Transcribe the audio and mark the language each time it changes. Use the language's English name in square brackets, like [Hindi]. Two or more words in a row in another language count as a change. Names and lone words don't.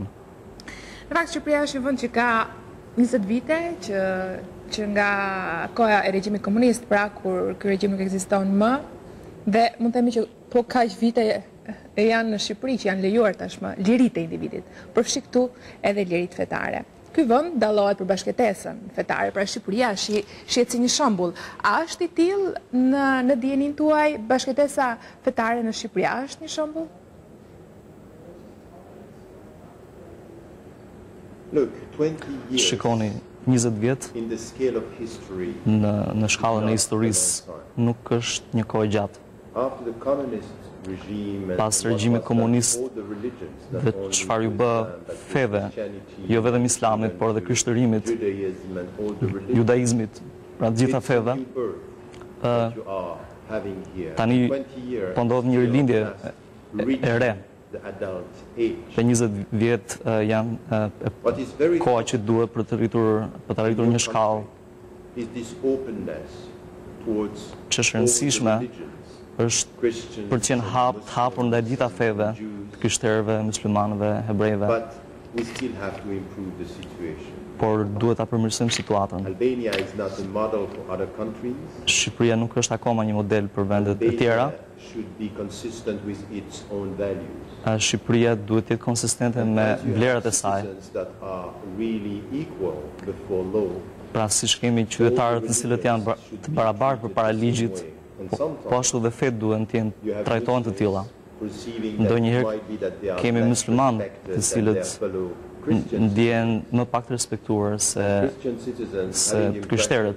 [Albanian] Në fakt Shqipëria është një vend që ka 20 vite që nga koha e regjimit komunist, pra kur ky regjim nuk ekziston më, Dhe mund të themi që po kaq vite janë në Shqipëri që janë lejuar tashmë liritë e individit, përfshi këtu edhe liritë fetare. Ky vend dallohet për bashkëtesën fetare, pra Shqipëria shihet si një shembull. A është i tillë në dijenin tuaj bashkëtesa fetare në Shqipëri? A është një shembull? [English] Look, 20 years [Albanian] Shikoni, 20 vjet [English] in the scale of history, [Albanian] në shkallën e historisë nuk është një kohë gjatë. [English] after the communist regime and [Albanian] Pas [English] what [Albanian] regjimit [English] was [Albanian] komunist [English] all the religions, not [Albanian] dhe [English] only [Albanian] çfarë ju bë [English] Islam, but [Albanian] feve, [English] Christianity, [Albanian] jo vetëm islamit, por edhe krishterimit, [English] Judaism and all the religions, [Albanian] judaizmit, pra të gjitha [English] it's a [Albanian] feve, [English] new birth that you are having here. [Albanian] tani [English] 20 years, [Albanian] po ndodh një [English] you [Albanian] rilindje [English] have [Albanian] e [English] reached [Albanian] re. [English] the adult age. [Albanian] Dhe 20 vjet janë [English] What is very [Albanian] koha që duhet për të arritur një shkallë [English] is this openness towards [Albanian] që është [English] all the [Albanian] rëndësishme, [English] religions, [Albanian] është [English] Christians, [Albanian] për të qenë hapur ndaj gjitha feve, të krishterëve, muslimanëve, hebrejve, [English] but we still have to improve the situation. [Albanian] por duhet ta përmirësojmë situatën. [English] Albania is not a model for other countries. [Albanian] Shqipëria nuk është akoma një model për vendet e tjera. [English] Albania should be consistent with its own values. [Albanian] Shqipëria duhet të jetë konsistente me [English] As you [Albanian] vlerat [English] have [Albanian] e saj. [English] citizens that are really equal before law, [Albanian] Pra siç kemi qytetarët të cilët janë të barabartë përpara ligjit, po ashtu dhe fet duhen të jenë trajtohen të tilla. Ndonjëherë kemi muslimanë të cilët ndjehen më pak të respektuar se të krishterët.